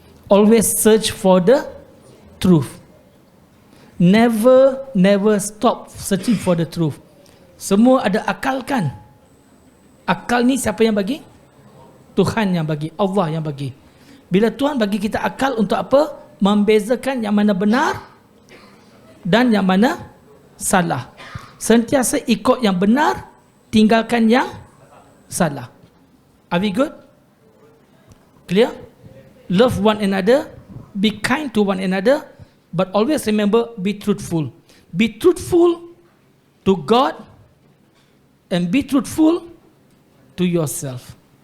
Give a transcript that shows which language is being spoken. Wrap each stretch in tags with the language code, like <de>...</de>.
<en>Always search for the truth. Never stop searching for the truth.</en> <ms>Semua ada akal kan? Akal ni siapa yang bagi? Tuhan yang bagi, Allah yang bagi. Bila Tuhan bagi kita akal untuk apa? Membezakan yang mana benar dan yang mana salah. Sentiasa ikut yang benar, tinggalkan yang salah.</ms> <en>Are we good? Clear? Love one another, be kind to one another, but always remember, be truthful. Be truthful to God and be truthful to yourself.</en>